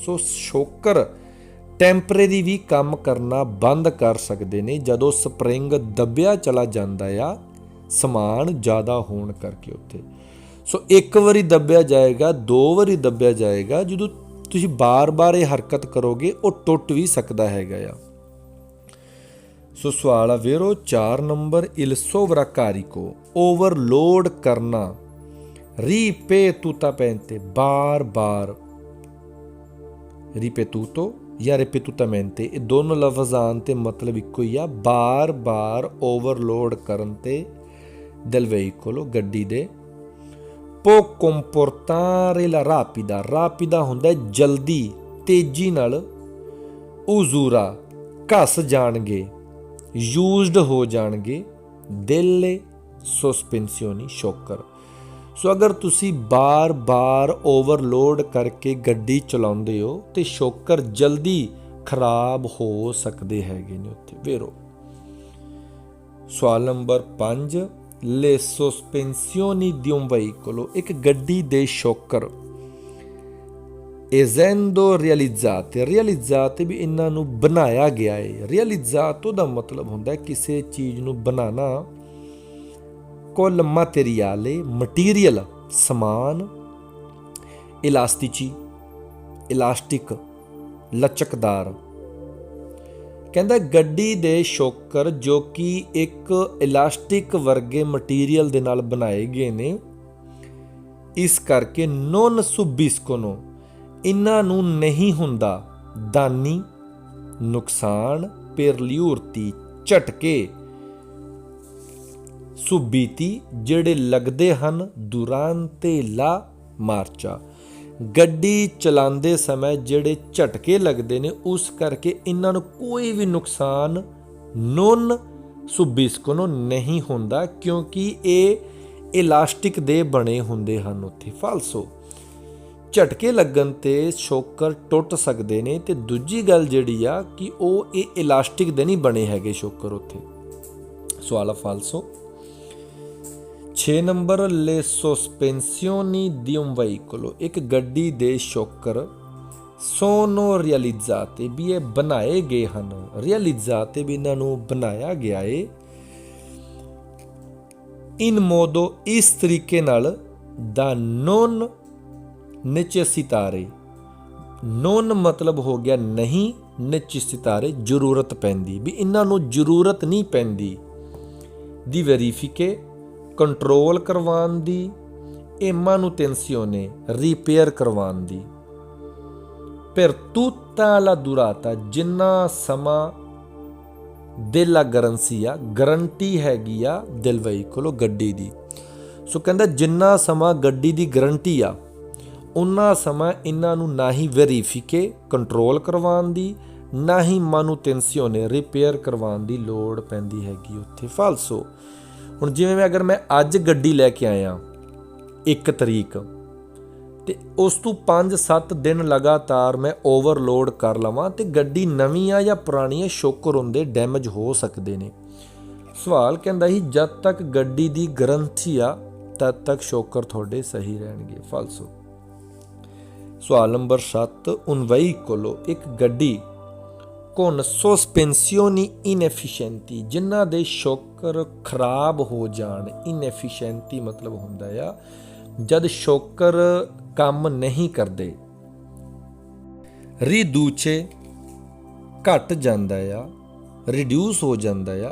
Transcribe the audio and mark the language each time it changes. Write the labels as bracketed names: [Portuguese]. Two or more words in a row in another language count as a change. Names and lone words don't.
[Punjabi] ਸੋ ਸ਼ੋਕਰ ਟੈਂਪਰੇਰੀ ਵੀ ਕੰਮ ਕਰਨਾ ਬੰਦ ਕਰ ਸਕਦੇ ਨੇ ਜਦੋਂ ਸਪਰਿੰਗ ਦੱਬਿਆ ਚਲਾ ਜਾਂਦਾ ਆ ਸਮਾਨ ਜ਼ਿਆਦਾ ਹੋਣ ਕਰਕੇ ਉੱਥੇ। ਸੋ ਇੱਕ ਵਾਰੀ ਦੱਬਿਆ ਜਾਏਗਾ, 2 ਵਾਰੀ ਦੱਬਿਆ ਜਾਏਗਾ, ਜਦੋਂ ਤੁਸੀਂ ਬਾਰ-ਬਾਰ ਇਹ ਹਰਕਤ ਕਰੋਗੇ ਉਹ ਟੁੱਟ ਵੀ ਸਕਦਾ ਹੈਗਾ ਆ। ਸੋ ਸਵਾਲ ਆ ਵੇਰੋ 4 ਨੰਬਰ, [Italian] il sovraccarico [Punjabi] ਓਵਰਲੋਡ ਕਰਨਾ, ripetutamente ਬਾਰ-ਬਾਰ, ripetuto ਜਾਂ ripetutamente ਇਹ ਦੋਨੋਂ ਲਫ਼ਜ਼ਾਂ ਤੇ ਮਤਲਬ ਇੱਕੋ ਹੀ ਆ, ਬਾਰ-ਬਾਰ ਓਵਰਲੋਡ ਕਰਨ ਤੇ [Italian] del veicolo [Punjabi] ਗੱਡੀ ਦੇ। [Italian] può comportare la rapida, rapida [Punjabi] ਹੁੰਦਾ ਜਲਦੀ, ਤੇਜ਼ੀ ਨਾਲ, usura ਘਸ ਜਾਣਗੇ, ਯੂਜ਼ਡ ਹੋ ਜਾਣਗੇ, [Italian] delle sospensioni ਸ਼ੋਕਰ। [Punjabi] ਸੋ ਅਗਰ ਤੁਸੀਂ ਬਾਰ-ਬਾਰ ਓਵਰਲੋਡ ਕਰਕੇ ਗੱਡੀ ਚਲਾਉਂਦੇ ਹੋ ਤੇ ਸ਼ੋਕਰ ਜਲਦੀ ਖਰਾਬ ਹੋ ਸਕਦੇ ਹੈਗੇ ਨੇ ਉੱਥੇ ਵੇਰੋ। ਸਵਾਲ ਨੰਬਰ 5, [Italian] le sospensioni di un veicolo, [Punjabi] ਇੱਕ ਗੱਡੀ ਦੇ ਸ਼ੋਕਰ [Italian] essendo realizzate, realizzate [Punjabi] ਵੀ ਇਹਨਾਂ ਨੂੰ ਬਣਾਇਆ ਗਿਆ ਹੈ। realizzato ਦਾ ਮਤਲਬ ਹੁੰਦਾ ਕਿਸੇ ਚੀਜ਼ ਨੂੰ ਬਣਾਉਣਾ, [Italian] col materiale, [Punjabi] ਮਟੀਰੀਅਲ ਸਮਾਨ, ਇਲਾਸਟਿਚੀ ਇਲਾਸਟਿਕ ਲਚਕਦਾਰ। ਕਹਿੰਦਾ ਗੱਡੀ ਦੇ ਸ਼ੋਕਰ ਜੋ ਕਿ ਇੱਕ ਇਲਾਸਟਿਕ ਵਰਗੇ ਮਟੀਰੀਅਲ ਦੇ ਨਾਲ ਬਣਾਏ ਗਏ ਨੇ, ਇਸ ਕਰਕੇ [Italian] non subiscono, [Punjabi] ਇਹਨਾਂ ਨੂੰ ਨਹੀਂ ਹੁੰਦਾ ਦਾਨੀ ਨੁਕਸਾਨ, [Italian] per gli urti [Punjabi] ਝਟਕੇ, ਸੁਬੀਤੀ ਜਿਹੜੇ ਲੱਗਦੇ ਹਨ [Italian] durante la marcia, [Punjabi] ਗੱਡੀ ਚਲਾਉਂਦੇ ਸਮੇਂ ਜਿਹੜੇ ਝਟਕੇ ਲੱਗਦੇ ਨੇ ਉਸ ਕਰਕੇ ਇਹਨਾਂ ਨੂੰ ਕੋਈ ਵੀ ਨੁਕਸਾਨ [Italian] non subisco [Punjabi] ਨੂੰ ਨਹੀਂ ਹੁੰਦਾ ਕਿਉਂਕਿ ਇਹ ਇਲਾਸਟਿਕ ਦੇ ਬਣੇ ਹੁੰਦੇ ਹਨ ਉੱਥੇ। ਫਾਲਸੋ, ਝਟਕੇ ਲੱਗਣ ਤੇ ਸ਼ੋਕਰ ਟੁੱਟ ਸਕਦੇ ਨੇ ਤੇ ਦੂਜੀ ਗੱਲ ਜਿਹੜੀ ਆ ਕਿ ਉਹ ਇਹ ਇਲਾਸਟਿਕ ਦੇ ਨਹੀਂ ਬਣੇ ਹੈਗੇ ਸ਼ੋਕਰ ਉੱਥੇ। ਸਵਾਲ ਆ ਫਾਲਸੋ। 6 ਨੰਬਰ [Italian] le sospensioni di un veicolo, [Punjabi] ਇੱਕ ਗੱਡੀ ਦੇ ਸ਼ੋਕਰ [Italian] sono realizzate [Punjabi] ਵੀ ਇਹ ਬਣਾਏ ਗਏ ਹਨ, realizzate ਵੀ ਇਹਨਾਂ ਨੂੰ ਬਣਾਇਆ ਗਿਆ ਏ [Italian] in modo [Punjabi] ਇਸ ਤਰੀਕੇ ਨਾਲ [Italian] da non necessitare, non [Punjabi] ਮਤਲਬ ਹੋ ਗਿਆ ਨਹੀਂ, necessitare ਜ਼ਰੂਰਤ ਪੈਂਦੀ, ਵੀ ਇਹਨਾਂ ਨੂੰ ਜ਼ਰੂਰਤ ਨਹੀਂ ਪੈਂਦੀ ਦੀ ਵੈਰੀਫਿਕੇ ਕੰਟਰੋਲ ਕਰਵਾਉਣ ਦੀ, ਇਹ manutenzione ਰਿਪੇਅਰ ਕਰਵਾਉਣ ਦੀ, [Italian] per tutta la durata [Punjabi] ਜਿੰਨਾ ਸਮਾਂ [Italian] della garanzia [Punjabi] ਗਰੰਟੀ ਹੈਗੀ ਆ [Italian] del veicolo [Punjabi] ਗੱਡੀ ਦੀ। ਸੋ ਕਹਿੰਦਾ ਜਿੰਨਾ ਸਮਾਂ ਗੱਡੀ ਦੀ ਗਰੰਟੀ ਆ ਉਨਾ ਸਮਾਂ ਇਹਨਾਂ ਨੂੰ ਨਾ ਹੀ ਵੈਰੀਫਿਕੇ ਕੰਟਰੋਲ ਕਰਵਾਉਣ ਦੀ, ਨਾ ਹੀ manutenzione ਰਿਪੇਅਰ ਕਰਵਾਉਣ ਦੀ ਲੋੜ ਪੈਂਦੀ ਹੈਗੀ ਉੱਥੇ। ਫਾਲਸੋ, ਹੁਣ ਜਿਵੇਂ ਅਗਰ ਮੈਂ ਅੱਜ ਗੱਡੀ ਲੈ ਕੇ ਆਇਆ 1 ਤਰੀਕ ਤੇ ਉਸ ਤੋਂ 5-7 ਦਿਨ ਲਗਾਤਾਰ ਮੈਂ ਓਵਰਲੋਡ ਕਰ ਲਵਾਂ ਤੇ ਗੱਡੀ ਨਵੀਂ ਆ ਜਾਂ ਪੁਰਾਣੀ ਆ, ਸ਼ੋਕਰ ਹੁੰਦੇ ਡੈਮੇਜ ਹੋ ਸਕਦੇ ਨੇ। ਸਵਾਲ ਕਹਿੰਦਾ ਸੀ ਜਦ ਤੱਕ ਗੱਡੀ ਦੀ ਗਰੰਟੀ ਆ ਤਦ ਤੱਕ ਸ਼ੋਕਰ ਤੁਹਾਡੇ ਸਹੀ ਰਹਿਣਗੇ। ਫਾਲਸੋ। ਸਵਾਲ ਨੰਬਰ 7 [Italian] un veicolo, [Punjabi] ਇੱਕ ਗੱਡੀ [Italian] con sospensioni inefficienti [Punjabi] ਜਿਨ੍ਹਾਂ ਦੇ ਸ਼ੋਕਰ ਖਰਾਬ ਹੋ ਜਾਣ। ਇਨਐਫੀਸ਼ੀਐਂਟੀ ਮਤਲਬ ਹੁੰਦਾ ਆ ਜਦ ਸ਼ੋਕਰ ਕੰਮ ਨਹੀਂ ਕਰਦੇ। ਰਿਡੂਚੇ ਘਟ ਜਾਂਦਾ ਆ, ਰਿਡਿਊਸ ਹੋ ਜਾਂਦਾ ਆ।